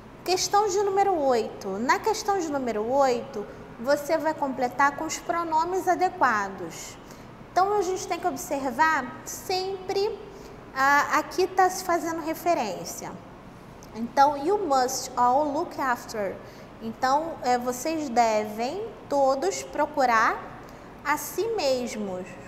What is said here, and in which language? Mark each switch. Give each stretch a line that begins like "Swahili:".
Portuguese: Questão de número 8. Na questão de número 8, você vai completar com os pronomes adequados. Então, a gente tem que observar sempre, aqui está se fazendo referência. Então,
English: you must all look after.
Portuguese: Então, vocês devem todos procurar a si mesmos.